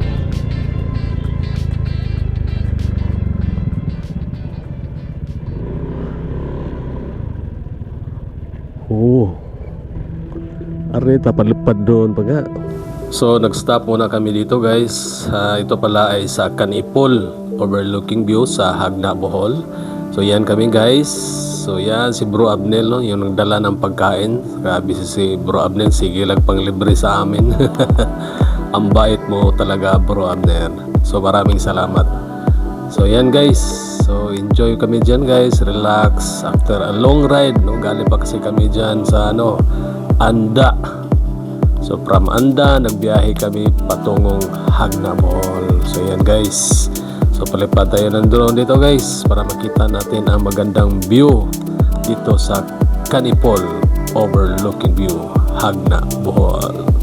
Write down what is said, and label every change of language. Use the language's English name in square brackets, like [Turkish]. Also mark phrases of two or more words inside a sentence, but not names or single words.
[Filipino] Oh. Arita palipad doon pa nga. So nag-stop muna kami dito guys. Ito pala ay sa Kanipol [English] overlooking view [Filipino] sa Hagna Bohol. So yan kami guys. So yan si Bro Abnel no, yung nagdala ng pagkain. Grabe si Bro Abnel, sige lang pang libre sa amin. Ang bait mo talaga Bro Abnel. So maraming salamat. So yan guys. So enjoy kami dyan guys, [English] relax after a long ride [Filipino] no. Galing pa kasi kami dyan sa Anda. So from Anda nagbiyahe kami patungong Hagna Bohol. So yan guys. So palipad tayo ng drone dito guys para makita natin ang magandang view dito sa Kanipol [English] overlooking view [Filipino] Hagna Bohol.